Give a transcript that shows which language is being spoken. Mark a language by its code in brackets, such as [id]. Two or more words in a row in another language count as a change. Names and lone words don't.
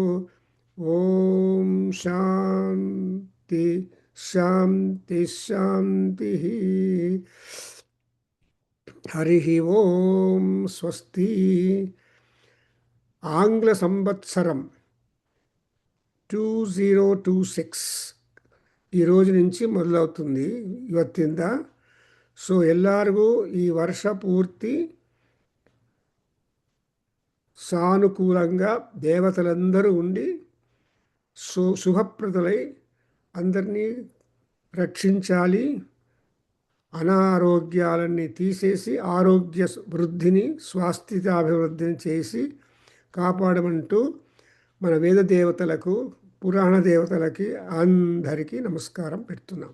[sa] ॐ शान्ति शान्ति शान्तिः। हरिः ओम्। स्वस्ति। आंग्ल संवत्सरं [te] 2026 ఈ రోజు నుంచి మొదలవుతుంది ಇವತ್ತಿಂದ. [kn] ಸೊ ಎಲ್ಲರಿಗೂ ಈ ವರ್ಷ ಪೂರ್ತಿ [te] సానుకూలంగా దేవతలందరూ ఉండి శుభప్రదులై అందరినీ రక్షించాలి, అనారోగ్యాలన్నీ తీసేసి ఆరోగ్య వృద్ధిని స్వాస్థ్యాభివృద్ధిని చేసి కాపాడమంటూ మన వేద దేవతలకు పురాణ దేవతలకి అందరికీ నమస్కారం పెడుతున్నాం.